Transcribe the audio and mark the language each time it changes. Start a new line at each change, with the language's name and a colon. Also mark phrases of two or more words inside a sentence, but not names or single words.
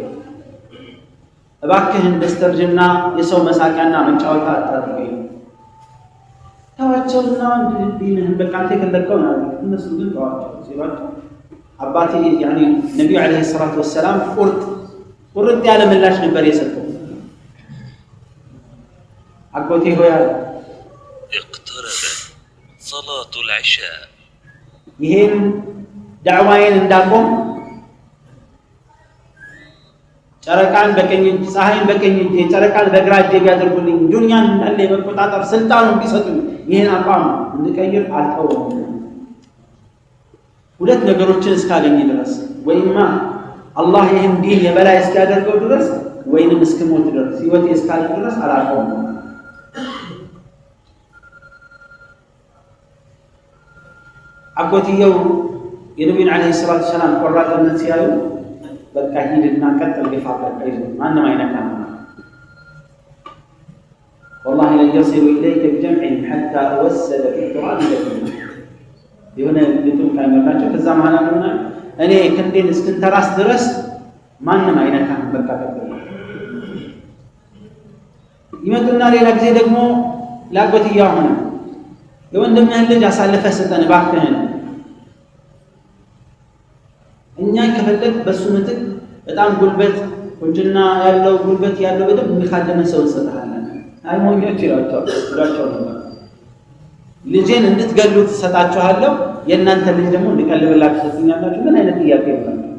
Amharic: እባክህን በስተርጅና የሰው መሳቂያና መጫወቻ አታድርገኝ፣ ተዋቸውና ዲንህን በቃ አንተ የፈለግከው ነው። እነሱ ግን ተዋቸው ሲሏቸው አባቴ ያኔ ነቢዩ
Arabic: عليه الصلاة والسلام
Amharic: ቁርጥ ያለ ምላሽ ነበር የሰጡት። አጎቴ ሆይ አለ
Arabic: اقتربت صلاة العشاء
Amharic: ይሄን ዳዕዋዬን እንዳቆም ጨረቃን በቀኝ እጅ ፀሐይን በቀኝ እጅ ጨረቃን በግራ እጅ ቢያደርጉልኝ ዱንያን እንዳለ የመቆጣጠር ስልጣኑን ቢሰጡኝ ይሄን አቋም እንድቀይር አልተውም። ሁለት ነገሮችን እስካገኝ ድረስ ወይማ አላህ ይህን ዲን የበላይ እስኪያደርገው ድረስ ወይንም እስክሞት ድረስ ህይወቴ እስካለ ድረስ አላቆም። አጎትየው የነቢዩን
Arabic: عليه الصلاة والسلام
Amharic: ቆራጥነት ሲያዩ በቃ ሂድና ቀጥል ግፋ በቃ ማንም አይነካም
Arabic: والله لن يصل إليك بجمعهم حتى أوسد في التراب
Amharic: لكم የሆነ ልቱም ካይመጣቸው ከዛ ማና ነው እኔ ክንዴን እስክንተራስ ድረስ ማንም አይነካም በቃ ቀጥል ይመጡና ሌላ ጊዜ ደግሞ ላጎትያው ሆነ የወንድምህን ልጅ አሳልፈህ ስጠን እባክህን እኛ ከፈለግ በሱ ምትክ በጣም ጉልበት ቁንጅና ያለው ጉልበት ያለው በደም የሚካደመ ሰው እንሰጣለን አይሞኞች ይላቸው ነው ልጄን እንድትገሉት ሰጣችኋለሁ የእናንተ ልጅ ደግሞ እንድቀልብላችሁ ትኛላችሁ ምን አይነት ጥያቄ ነው